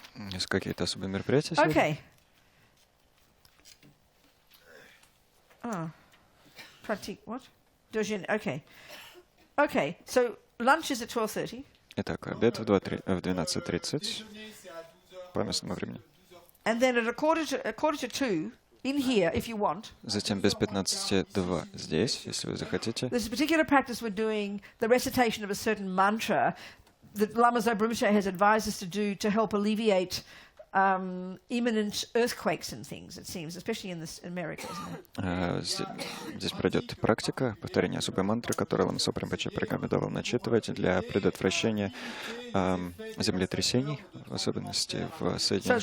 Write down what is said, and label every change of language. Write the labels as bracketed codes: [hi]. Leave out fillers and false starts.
[ru] Есть какие-то особые мероприятия сегодня? [en] Okay. Oh. Pratik, what? Okay. Okay, so lunch is at 12:30. [ru] Итак, обед в 12:30 по местному времени. [en] And then at a quarter to 2, in here, if you want, [ru] Затем без 15:02 здесь, если вы захотите. [en] there's a particular practice we're doing, the recitation of a certain mantra that Lama Zopa Rinpoche has advised us to do to help alleviate imminent earthquakes and things, it seems, especially in America, isn't it? [ru] Здесь пройдет практика повторения особой мантры, которую Лама Зопа Ринпоче порекомендовал начитывать для предотвращения землетрясений, в особенности в Соединенных